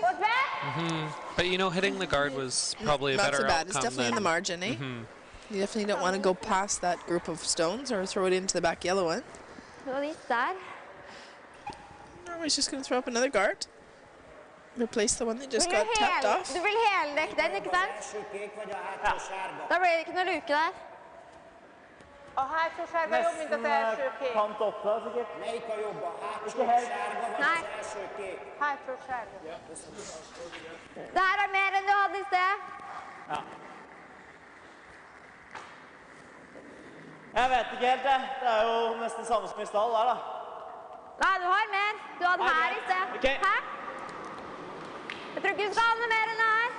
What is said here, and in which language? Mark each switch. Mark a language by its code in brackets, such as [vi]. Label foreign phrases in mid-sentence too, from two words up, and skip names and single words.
[en] But you know, hitting the guard was probably a Not better so bad. outcome It's definitely than in the margin, eh? You definitely don't want to go past that group of stones or throw it into the back yellow one. Norway's just going to throw up another guard. Replace the one that just got tapped off. [no] Du vill heldekke den, ikke sant? Da blir det ikke noe luke der. [hu] A hátsó sárga jobb, mint az első kék. [no] Kant oppra, sikkert. [hu] Melyik a jobb? A hátsó sárga vagy [no] Nej. [hu] az első kék? Hátsó sárga. [no] Det her er mer enn du hadde i sted. Ja. Jeg vet ikke helt, det. Det er jo nesten samme som i stall der, da. Nei, du har mer. Du hadde her i sted. Ok. Hæ? Jeg tror ikke du skal ha noe mer enn det her.